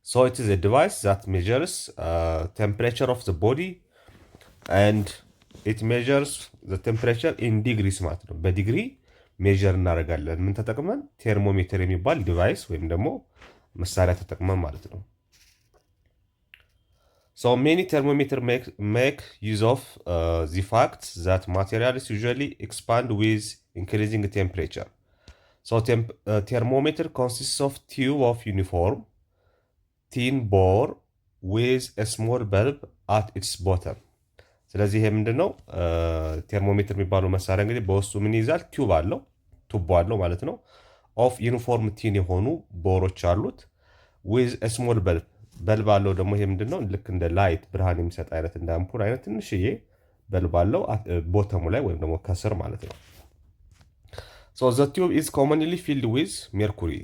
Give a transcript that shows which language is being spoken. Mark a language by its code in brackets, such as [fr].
[en] it is a device that measures temperature of the body and it measures the temperature in degrees [am] ማለት ነው። በዲግሪ ሜዠር እናደርጋለን። ምን ተጠቅመን? ቴርሞሜትር የሚባል ዲቫይስ ወይም ደግሞ መሳሪያ ተጠቅመን ማለት ነው። [en] many thermometers make use of the fact that materials usually expand with increasing temperature. Thermometer consists of tube of uniform thin bore with a small bulb at its bottom. [am] ስለዚህ ይሄ ምንድነው? ቴርሞሜትር የሚባለው መሳሪያ እንግዲህ በውስጡ ምን ይዛል? ቱቦ አለው ማለት ነው። [en] ኦፍ ዩኒፎርም ቲን [am] የሆኑ ቦሮች አሉት። [en] ዊዝ ስሞል በልብ [am] አለው ደግሞ ይሄ ምንድነው? ልክ እንደ ላይት ብርሃን የሚሰጥ አይነት እንደ አምፑል አይነት ትንሽዬ በልብ አለው ቦተሙ ላይ ወይም ደግሞ ከስር ማለት ነው። [en] the tube is commonly filled with mercury.